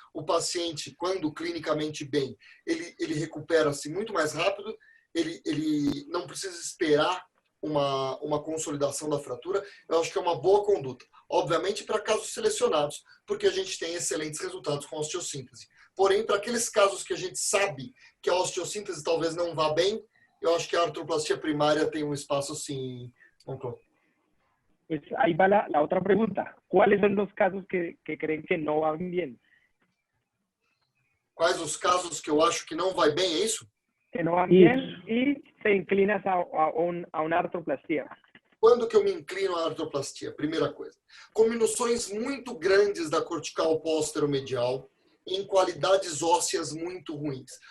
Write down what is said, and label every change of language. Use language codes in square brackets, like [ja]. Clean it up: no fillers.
[pt] O paciente, quando clinicamente bem, ele recupera-se muito mais rápido, ele não precisa esperar uma consolidação da fratura. Eu acho que é uma boa conduta. Obviamente, para casos selecionados, porque a gente tem excelentes resultados com a osteossíntese. Porém, para aqueles casos que a gente sabe que a osteossíntese talvez não vá bem, eu acho que a artroplastia primária tem um espaço, sim. [es] Pues ahí va la otra pregunta. ¿Cuáles son los casos que creen que no van bien? [pt] Quais os casos que eu acho que não vai bem, é isso? [es] Que no van bien y te inclinas a una artroplastia. [pt] Quando que eu me inclino à artroplastia? Primeira coisa. Cominuções muito grandes da cortical póstero-medial em qualidades ósseas muito ruins.